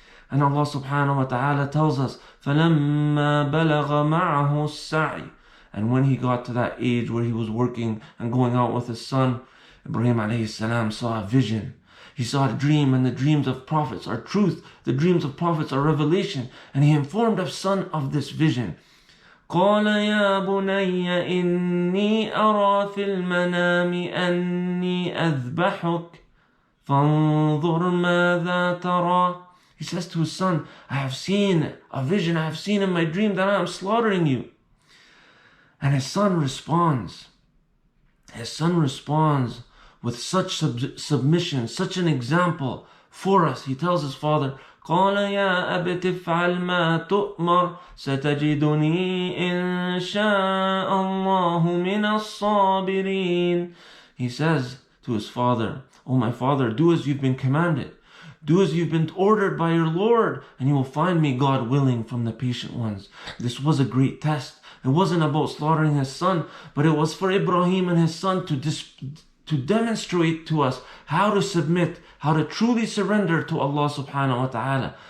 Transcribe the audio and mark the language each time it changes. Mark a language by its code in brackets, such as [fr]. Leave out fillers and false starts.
[en] And Allah subhanahu wa ta'ala tells us, [ar] فَلَمَّا بَلَغَ مَعَهُ السَّعْيِ, [en] and when he got to that age where he was working and going out with his son, Ibrahim alayhi salam saw a vision. He saw a dream, and the dreams of prophets are truth. The dreams of prophets are revelation. And he informed his son of this vision. [ar] قال يا بني إني أرى في المنام أني أذبحك فانظر ماذا ترى. [en] He says to his son, I have seen a vision, I have seen in my dream that I am slaughtering you. And his son responds. His son responds with such submission, such an example for us. He tells his father, [ar] قال يا أبت افعل ما تؤمر ستجدني إن شاء الله من الصابرين. [en] He says to his father, Oh my father, do as you've been commanded. Do as you've been ordered by your Lord, and you will find me, God willing, from the patient ones. This was a great test. It wasn't about slaughtering his son, but it was for Ibrahim and his son to demonstrate to us how to submit, how to truly surrender to Allah subhanahu wa ta'ala.